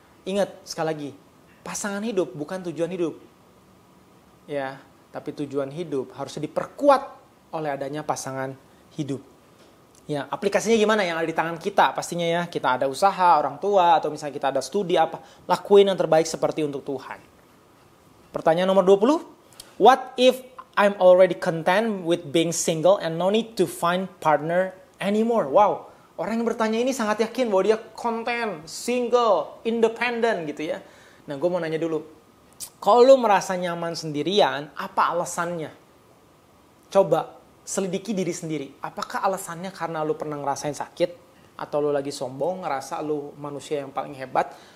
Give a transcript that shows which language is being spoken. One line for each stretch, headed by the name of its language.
Indonesian: Ingat, sekali lagi, pasangan hidup bukan tujuan hidup. Ya, tapi tujuan hidup harusnya diperkuat oleh adanya pasangan hidup. Ya, aplikasinya gimana yang ada di tangan kita? Pastinya ya, kita ada usaha, orang tua, atau misalnya kita ada studi apa. Lakuin yang terbaik seperti untuk Tuhan. Pertanyaan nomor 20.
English: What if I'm already content with being single and no need to find partner anymore?
Indonesian: Wow, orang yang bertanya ini sangat yakin bahwa dia content, single, independent gitu ya. Nah, gue mau nanya dulu. Kalau lu merasa nyaman sendirian, apa alasannya? Coba selidiki diri sendiri. Apakah alasannya karena lu pernah ngerasain sakit? Atau lu lagi sombong, ngerasa lu manusia yang paling hebat?